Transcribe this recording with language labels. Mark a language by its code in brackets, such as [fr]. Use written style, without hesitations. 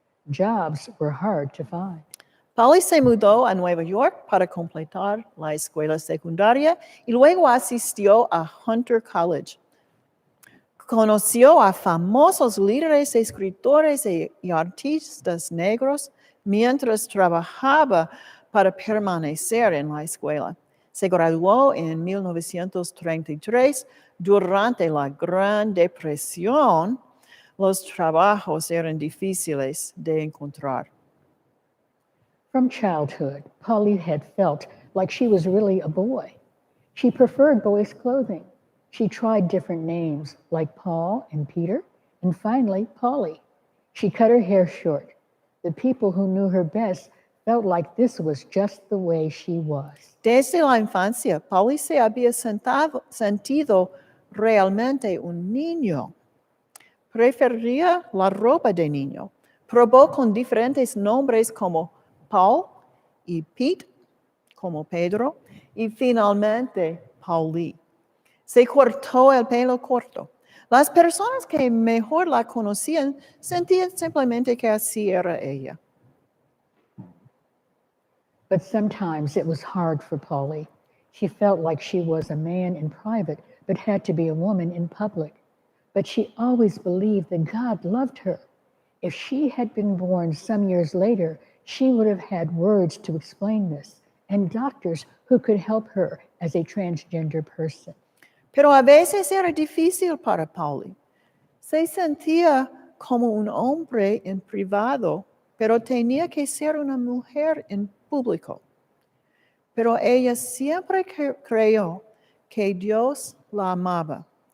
[en] Jobs were hard to find. [es] Pauli se mudó a Nueva York para completar la escuela secundaria y luego asistió a Hunter College. Conoció a famosos líderes, escritores y artistas negros mientras trabajaba para permanecer en la escuela. Se graduó en 1933 durante la Gran Depresión. Los trabajos eran difíciles de encontrar. [en] From childhood, Pauli had felt like she was really a boy. She preferred boys' clothing. She tried different names like Paul and Peter, and finally, Pauli. She cut her hair short. The people who knew her best felt like this was just the way she was. [es] Desde la infancia, Pauli se había sentido realmente un niño. Prefería la ropa de niño. Probó con diferentes nombres como Paul y Pete, como Pedro, y finalmente Pauli. Se cortó el pelo corto. Las personas que mejor la conocían sentían simplemente que así era ella. [en] But sometimes it was hard for Pauli. She felt like she was a man in private, but had to be a woman in public. But she always believed that God loved her. If she had been born some years later, she would have had words to explain this and doctors who could help her as a transgender person. [es] Pero a veces era difícil para Pauli. Se sentía como un hombre en privado, pero tenía que ser una mujer en público. Pero ella siempre creyó que Dios la amaba.